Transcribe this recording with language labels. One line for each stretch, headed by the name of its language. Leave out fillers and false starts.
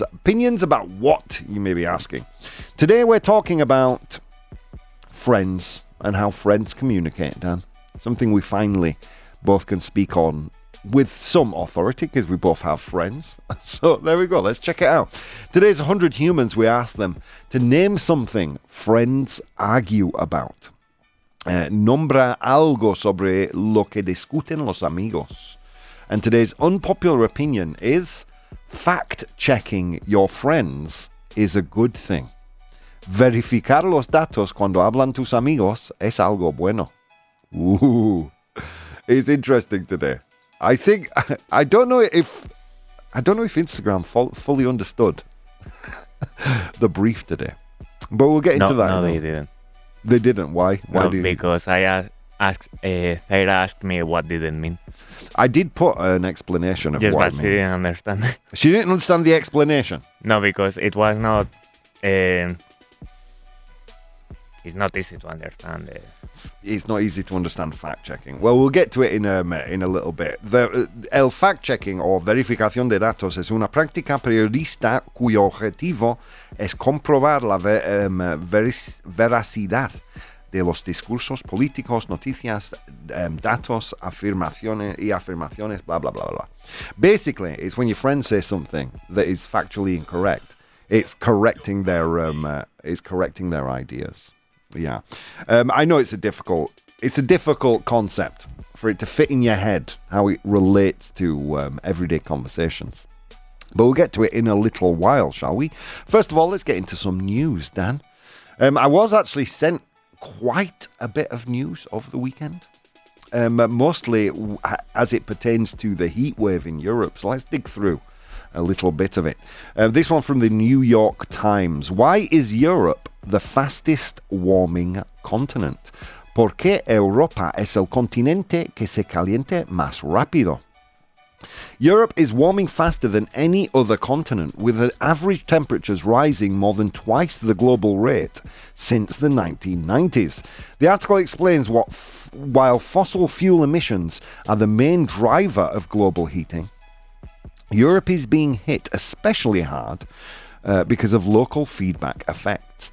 English: Opinions about what, you may be asking. Today we're talking about friends and how friends communicate, Dan. Something we finally both can speak on with some authority, because we both have friends. So there we go, let's check it out. Today's 100 humans, we asked them to name something friends argue about.
Spanish: Nombra algo sobre lo que discuten los amigos.
English: And today's unpopular opinion is fact-checking your friends is a good thing.
Spanish: Verificar los datos cuando hablan tus amigos es algo bueno.
English: It's interesting today. I don't know if Instagram fully understood the brief today, but we'll get into that. No, they didn't. They didn't. Why? Why? Because Sarah asked me what did it mean. I did put an explanation of yes, what but it she means. didn't understand. She didn't understand the explanation. No, because it was not. It's not easy to understand. It's not easy to understand fact-checking. Well, we'll get to it in a little bit.
Spanish: El fact-checking o verificación de datos es una práctica periodista cuyo objetivo es comprobar la veracidad de los discursos políticos, noticias, datos, afirmaciones, blah, blah, blah, blah.
English: Basically, it's when your friends say something that is factually incorrect. It's correcting their ideas. Yeah. I know it's a difficult concept for it to fit in your head, how it relates to everyday conversations. But we'll get to it in a little while, shall we? First of all, let's get into some news, Dan. I was actually sent quite a bit of news over the weekend. Mostly as it pertains to the heat wave in Europe. So let's dig through a little bit of it. This one from the New York Times. Why is Europe the fastest warming continent?
Spanish: ¿Por qué Europa es el continente que se caliente más rápido?
English: Europe is warming faster than any other continent, with the average temperatures rising more than twice the global rate since the 1990s. The article explains while fossil fuel emissions are the main driver of global heating, Europe is being hit especially hard because of local feedback effects.